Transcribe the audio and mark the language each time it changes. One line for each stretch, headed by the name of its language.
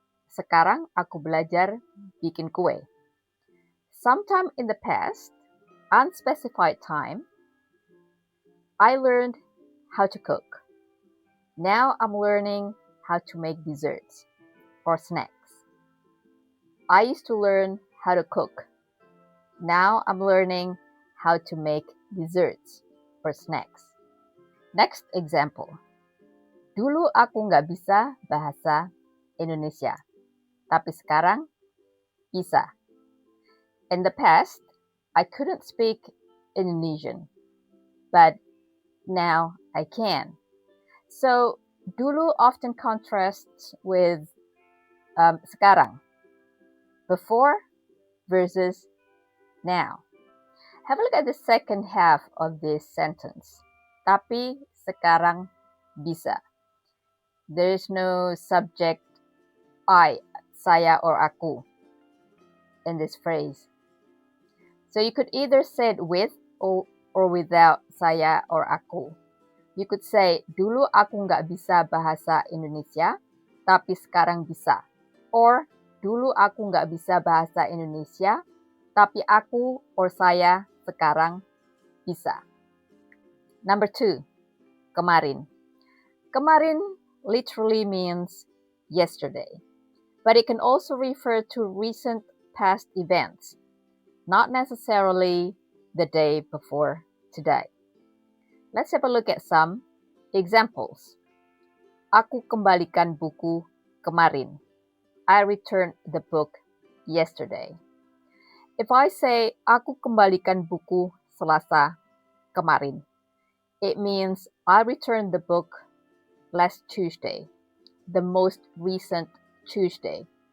Indonesian: Sekarang aku belajar bikin kue.
English: Sometime in the past, unspecified time, I learned how to cook. Now I'm learning how to make desserts or snacks. I used to learn how to cook. Now I'm learning how to make desserts or snacks. Next example.
Indonesian: Dulu aku nggak bisa bahasa Indonesia, tapi sekarang bisa.
English: In the past, I couldn't speak Indonesian, but now I can. So, dulu often contrasts with sekarang, before versus now. Have a look at the second half of this sentence.
Indonesian: Tapi sekarang bisa.
English: There is no subject I, saya, or aku in this phrase. So you could either say it with or without saya or aku. You could say,
Indonesian: dulu aku nggak bisa bahasa Indonesia, tapi sekarang bisa. Or, dulu aku nggak bisa bahasa Indonesia, tapi aku or saya sekarang bisa.
English: Number 2, kemarin. Kemarin literally means yesterday, but it can also refer to recent past events, not necessarily the day before today. Let's have a look at some examples.
Indonesian: Aku kembalikan buku kemarin.
English: I returned the book yesterday. If I say
Indonesian: aku kembalikan buku Selasa kemarin,
English: it means I returned the book last Tuesday, the most recent Tuesday.